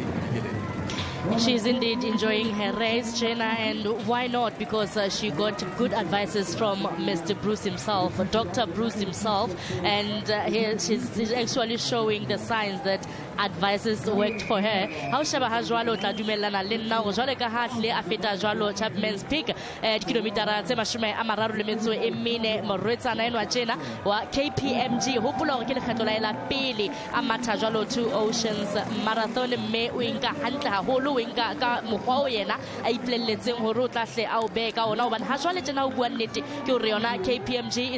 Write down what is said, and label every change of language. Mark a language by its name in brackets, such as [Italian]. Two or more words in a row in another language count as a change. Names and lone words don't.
[English] She's indeed enjoying her race, Jenna, and why not? Because she got good advices from Mr. Bruce himself, Dr. Bruce himself, and she's actually showing the signs that advices worked for her. [Southern Sotho] How shaba ha jwalo tla dumellana le nna go jwale ka ha hle a feta jwalo Chapman's Peak kilometara tse 34 morwetsana eno a Jenna wa KPMG hopola gore ke lekgetlo la ela pele a matha jwalo Two Oceans Marathon, mme o inka hantle haholo o inka ka mokgwa o yena a ipolelletseng gore o tla hle a o beka ona hobane ha jwale tjena o bua nnete ke hore yona KPMG e